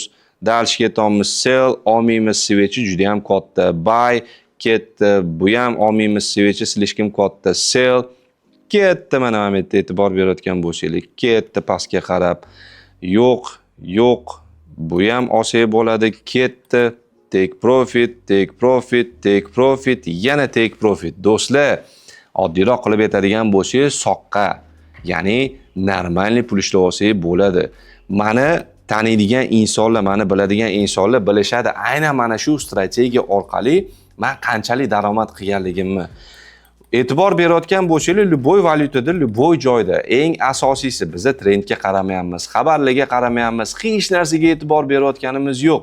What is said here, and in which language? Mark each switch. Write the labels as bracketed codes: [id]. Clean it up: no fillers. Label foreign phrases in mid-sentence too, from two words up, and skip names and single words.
[uz] Dalshi ketyapmiz, sell, olmaymiz, svechi juda ham katta. Buy ketdi, bu ham olmaymiz, svechi slishkim katta. Sell ketdi, mana bu yerda e'tibor berayotgan bo'lsangiz, ketdi pastga qarab. Yo'q, bu ham olsa bo'ladi, ketdi. [en] Take profit, take profit, take profit, yana take profit. [uz] Do'stlar, oddiyroq qilib aytadigan bo'lsangiz, soqqa, ya'ni normalniy pul ishlab olsangiz bo'ladi. Mani taniydigan insonlar, mani biladigan insonlar bilishadi. Aynan mana shu strategiya orqali men qanchalik daromad qilganligimni. E'tibor berayotgan bo'lsangiz, любой valyutada, любой joyda eng asosiysi biza trendga qaramayapmiz, xabarlarga qaramayapmiz, hech narsaga e'tibor berayotganimiz yo'q.